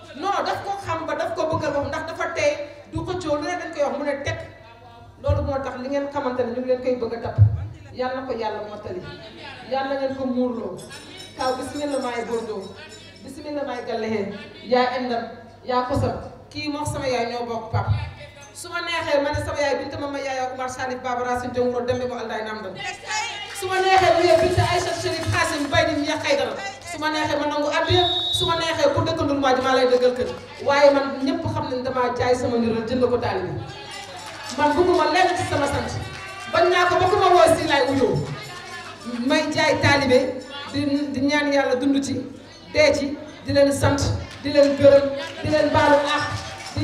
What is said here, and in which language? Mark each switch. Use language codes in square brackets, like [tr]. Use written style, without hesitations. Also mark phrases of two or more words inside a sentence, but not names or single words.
[wo] non daf ko xam ba daf ko bëggal wax ndax dafa tey du ko coow lu ne dañ koy wax mu ne teg loolu moo tax li ngeen xamante ne ñu ngi leen koy bëgg a tapp yàlla na ko yàlla mottali yàlla na ngeen ko muurloo kaw bismillah maay Bordeaux bismillah maay Galleheen yaa endam yaa kosam kii moom sama yaay ñoo bokk pap su ma neexee ma ne sama yaay Binta Mama Yaaya Oumar Salif Baba Racine Jongoro Dembe mo Alday Namdal su ma neexee mu yee Binta Aïcha Chérif Xaasim Bay di Ñeex Aydara su ma neexee ma nangu addiya su ma neexee pour dëkkandul maa ji maa lay dëggal kër waaye man ñëpp xam nañ damaa jaay sama niral jënd ko taalibe man bëgguma lenn ci sama sant bañ naa ko ba ku ma woo si laay uyoo may jaay taalibe di ñaan yàlla dund ci dee ci di leen sant di leen gërëm di leen baalu ak di